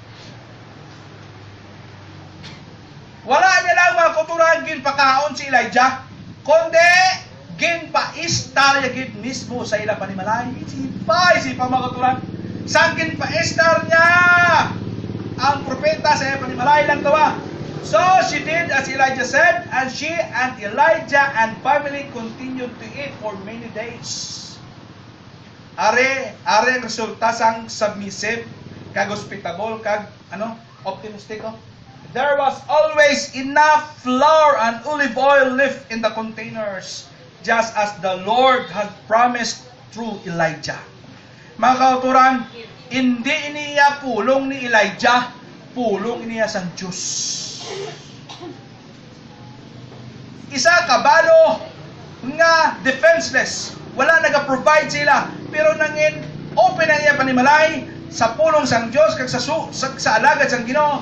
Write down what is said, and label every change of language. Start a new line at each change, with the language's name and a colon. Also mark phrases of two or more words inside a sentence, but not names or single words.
Hiligaynon: Wala niya lang mga kauturan, ginpakaon si Elijah. Kundi, ginpa-istar niya gid mismo sa ila panimalay. Isipa mga kauturan. Sang ginpa-istar niya ang propeta sa ila panimalay lang gawa.
English: So she did as Elijah said, and she and Elijah and family continued to eat for many days.
Hiligaynon: Are ang resulta sang submissive, kag hospitable, kag optimistic.
English: There was always enough flour and olive oil left in the containers, just as the Lord had promised through Elijah.
Hiligaynon: Mga kauturan, hindi iniya pulong ni Elijah, pulong iniya sang Diyos. Isa kabalo nga defenseless, wala naga-provide sila, pero nangin open ang iya panimalay sa pulong sang Dios kag sa alagad sang Ginoo.